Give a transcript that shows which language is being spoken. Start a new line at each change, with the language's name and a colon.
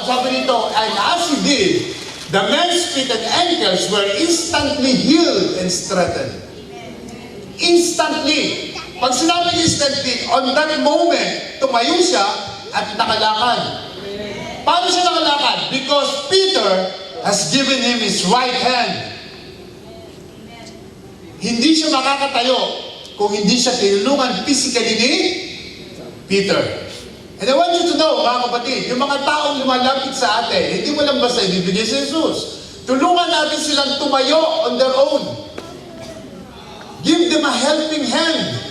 Filipino: Ang sabi nito,
English: and as he did, the man's feet and ankles were instantly healed and strengthened.
Filipino: Instantly. Pag sinabing instantly,
English: on that moment,
Filipino: tumayo siya at nakalakad. Paano siya nakalakad?
English: Because Peter has given him his right hand.
Filipino: Hindi siya makakatayo kung hindi siya tinulungan physically ni Peter.
English: And I want you to know,
Filipino: mga kapatid, yung mga taong lumalapit sa atin, hindi mo lang basta ibibigay sa Jesus. Tulungan natin silang tumayo
English: on their own. Give them a helping hand.